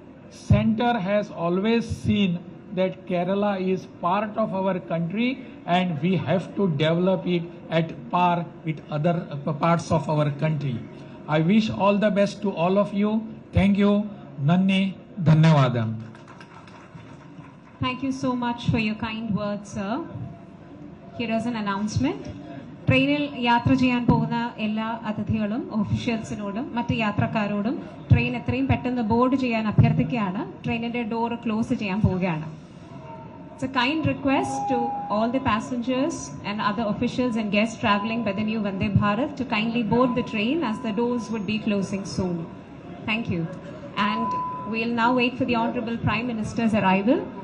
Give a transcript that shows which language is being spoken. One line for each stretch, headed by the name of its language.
English: Center has always seen that Kerala is part of our country and we have to develop it at par with other parts of our country. I wish all the best to all of you. Thank you.
Malayalam: Nanni Dhanyavadam.
English: Thank you so much for your kind words, sir. Here is an announcement.
Malayalam: ട്രെയിനിൽ യാത്ര ചെയ്യാൻ പോകുന്ന എല്ലാ അതിഥികളും ഓഫീഷ്യൽസിനോടും മറ്റ് യാത്രക്കാരോടും train എത്രയും പെട്ടെന്ന് board ചെയ്യാൻ അഭ്യർത്ഥിക്കുകയാണ്. ട്രെയിനിന്റെ ഡോർ ക്ലോസ് ചെയ്യാൻ പോവുകയാണ്.
English: It's a kind request to all the passengers and other officials and guests traveling by the new Vande Bharat to kindly board the train as the doors would be closing soon. Thank you. And we'll now wait for the Honorable Prime Minister's arrival.